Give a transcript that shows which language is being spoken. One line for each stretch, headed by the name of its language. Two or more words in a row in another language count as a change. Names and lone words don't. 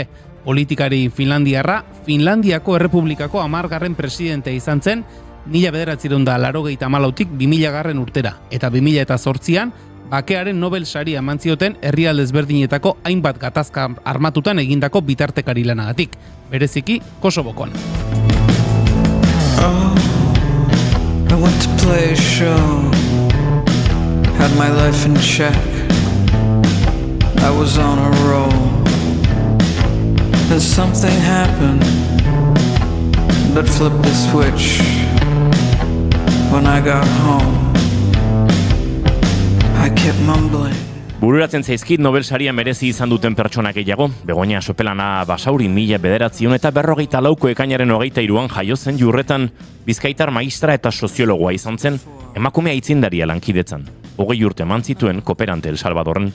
Basque: Politikari finlandiarra, Finlandiako Errepublikako 10. presidentea izan zen, 1984tik 2000 urtera, eta 2008an, bakearen Nobel saria eman zioten herrialde ezberdinetako hainbat gatazka armatutan egindako bitartekari lanagatik, bereziki Kosovokoan.
English: Oh, I went to play a show, had my life in check, I was on a roll, then something happened that flipped the switch. When I got home, I kept mumbling.
Basque: Bururatzen zaizkit Nobel saria merezi izan duten pertsonak gehiago. Begoña Sopelana Basauri 1994ko ekainaren 23an jaio zen Jurretan bizkaitar maistra eta soziologoa izan zen, emakume aitzindaria lankidetzan. 20 urte eman zituen kooperante El Salvadorren.